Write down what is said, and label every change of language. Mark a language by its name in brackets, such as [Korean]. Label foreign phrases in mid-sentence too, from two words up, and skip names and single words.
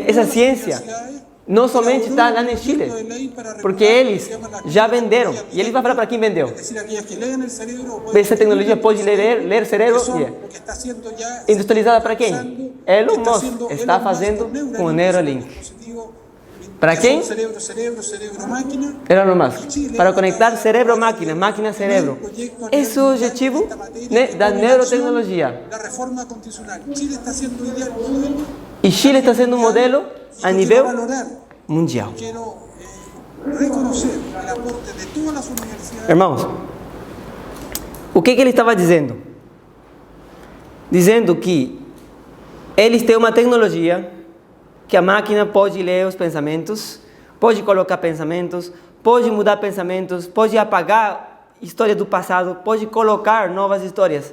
[Portuguese] Essa ciência não somente está lá no Chile, porque eles já venderam. E ele vai falar para quem vendeu. Essa tecnologia pode ler cérebro. Industrializada para quem? Elon Musk está fazendo com o Neuralink. ¿Para quem? [Spanish] Cerebro, máquina. Elon Musk. Para conectar cerebro-máquina, máquina-cerebro. [Portuguese] Esse é o objetivo, né, da neurotecnologia. [Spanish] La reforma constitucional. Chile está haciendo hoy día el modelo. [Portuguese] E Chile está sendo um modelo a nível [Spanish] Valorar. [Portuguese] mundial. [Spanish] Quiero reconocer el aporte de todas las universidades. [Portuguese] Irmãos, o que ele estava dizendo? Dizendo que eles têm uma tecnologia que a máquina pode ler os pensamentos, pode colocar pensamentos, pode mudar pensamentos, pode apagar história do passado, pode colocar novas histórias.